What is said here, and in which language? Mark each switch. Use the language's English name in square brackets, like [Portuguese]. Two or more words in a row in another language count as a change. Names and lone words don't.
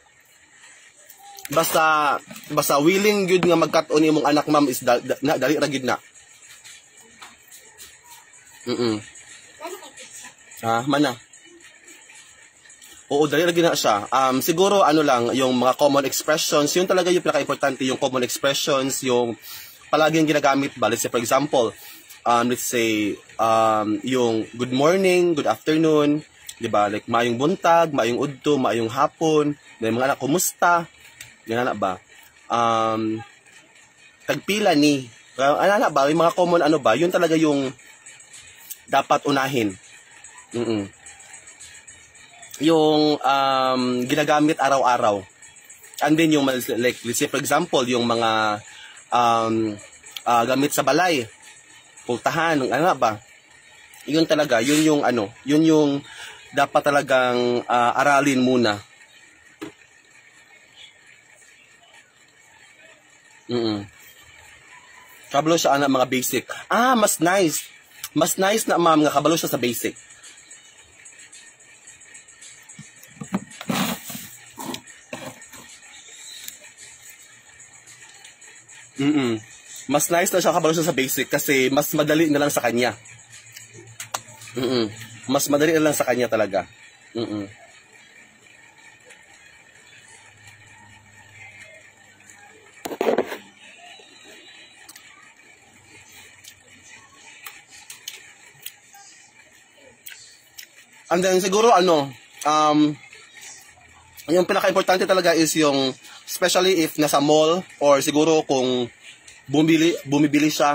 [Cebuano] Basta willing gyud nga magkat-on imong anak, ma'am, is dali ra gyud na. Mana? Oo, dali ra gyud na siya. [Filipino] Siguro ano lang, yung mga [English] common expressions, [Filipino] yun talaga yung pinaka-importante, yung [English] common expressions, [Filipino] yung palaging ginagamit ba. [English] Let's say, for example, yung good morning, good afternoon, [Filipino] di ba? [Cebuano] Like, maayong buntag, maayong udto, maayong hapon, mga anak, kumusta? Yan na ba? Tagpila ni. [Filipino] Ano na ba? Yung mga common ano ba? Yun talaga yung dapat unahin. Yung ginagamit araw-araw. [English] And then yung, like, let's say, for example, [Filipino] yung mga gamit sa balay, pultahan, ano ba? Yun talaga, yun yung ano, yun yung dapat talagang aralin muna. [Cebuano] Kabalo siya anak mga basic. Mas nice. Mas nice na, ma'am, nga kabalo siya sa basic. [Filipino] Mas nice na siya kabalo siya sa basic kasi mas madali na lang sa kanya. Mas madali na lang sa kanya talaga. And then siguro ano, yung pinaka-importante talaga is yung, [English] especially if [Filipino] nasa mall or siguro kung bumibili siya.